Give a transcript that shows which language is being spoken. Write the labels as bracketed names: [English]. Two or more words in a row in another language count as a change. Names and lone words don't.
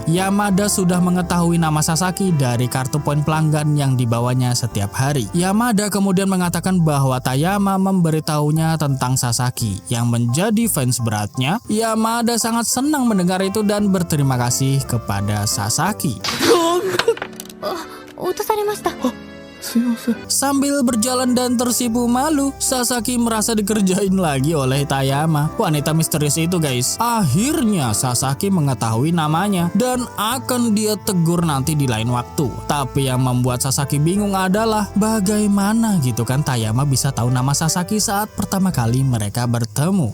[Indonesian] Yamada sudah mengetahui nama Sasaki dari kartu poin pelanggan yang dibawanya setiap hari. Yamada kemudian mengatakan bahwa Tayama memberitahunya tentang Sasaki yang menjadi fans beratnya. Yamada sangat senang mendengar itu dan berterima kasih kepada Sasaki. [Japanese] Otosarimashita. すいません。 [Indonesian] Sambil berjalan dan tersipu malu, Sasaki merasa dikerjain lagi oleh Tayama, wanita misterius itu guys. Akhirnya Sasaki mengetahui namanya dan akan dia tegur nanti di lain waktu. Tapi yang membuat Sasaki bingung adalah bagaimana gitu kan Tayama bisa tahu nama Sasaki saat pertama kali mereka bertemu.